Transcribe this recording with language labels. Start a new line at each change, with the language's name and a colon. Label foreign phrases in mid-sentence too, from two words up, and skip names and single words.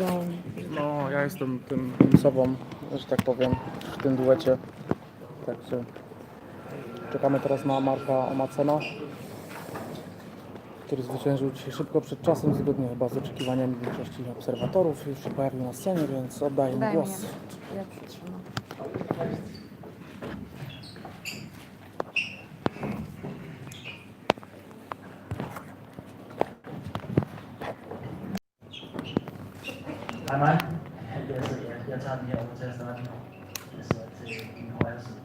Polish: No, ja jestem tym sobą, że tak powiem, w tym duecie. Także czekamy teraz na Marka Omacena, który zwyciężył dzisiaj szybko przed czasem, zgodnie chyba z oczekiwaniami większości obserwatorów. Już się pojawił na scenie, więc oddaję mu Daj mi, głos. ja przytrzymam.
Danish: Hej mig. Jeg tager den her over til at starte med. Jeg sidder til din højre side.